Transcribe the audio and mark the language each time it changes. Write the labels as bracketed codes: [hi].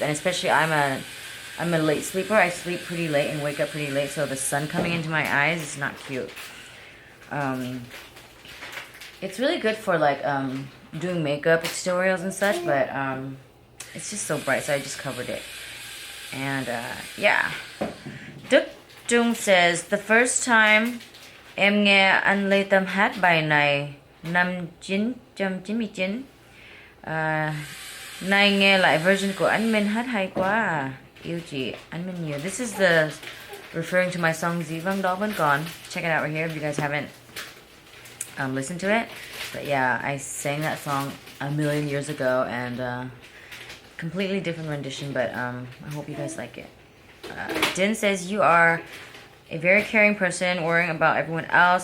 [en] And especially I'm a late sleeper. I sleep pretty late and wake up pretty late, so the sun coming into my eyes is not cute. It's really good for like doing makeup tutorials and such, but it's just so bright, so I just covered it. And yeah. [vi] Duk Jung says, [en] the first time [vi] em nghe anh Lê Tâm hát bài này năm 1999, nay nghe lại version của anh Minh hát hay quá à. Yêu chị, anh Minh nhiều. [en] This is the referring to my song Dĩ Vãng Đó Vẫn Còn. Check it out right here if you guys haven't listened to it. But yeah, I sang that song a million years ago, and completely different rendition, but I hope you guys like it. Din says, you are a very caring person, worrying about everyone else.